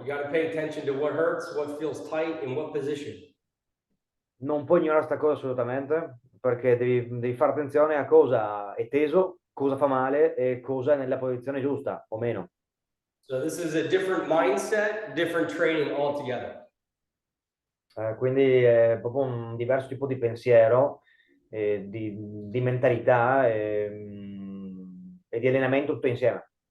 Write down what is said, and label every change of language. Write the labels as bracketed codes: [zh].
[en] You got to pay attention to what hurts, what feels tight, in what position. [it] Non puoi ignorare questa cosa assolutamente, perché devi fare attenzione a cosa è teso, cosa fa male e cosa è nella posizione giusta o meno. [en] So this is a different mindset, different training altogether. [it] Quindi è proprio un diverso tipo di pensiero, di mentalità e di allenamento tutto insieme.